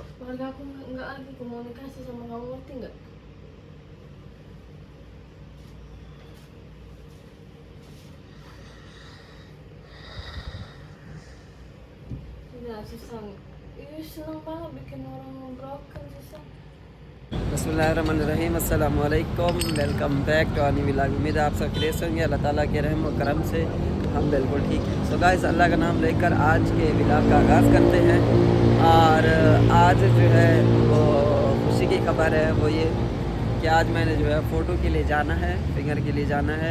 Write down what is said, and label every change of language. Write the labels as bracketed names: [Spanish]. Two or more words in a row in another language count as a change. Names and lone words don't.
[Indonesian] Keluarga aku nggak lagi komunikasi sama kamu, ngerti nggak? Sudah, Susan. Ih, seneng banget bikin orang broken, Susan. [Arabic] بسم الله الرحمن الرحيم، السلام عليكم, [English] welcome back to Aani vlog. [Urdu] امید ہے آپ سب خیریت ہونگے۔ اللہ تعالیٰ کے رحم اور کرم سے ہم بالکل ٹھیک ہیں. [English] so guys, [Urdu] اللہ کا نام لیکر آج کے ولاگ کا آغاز کرتے ہیں. اور آج جو ہے وہ خوشی کی خبر ہے، وہ یہ کہ آج میں نے جو ہے فوٹو کے لیے جانا ہے، فنگر کے لیے جانا ہے.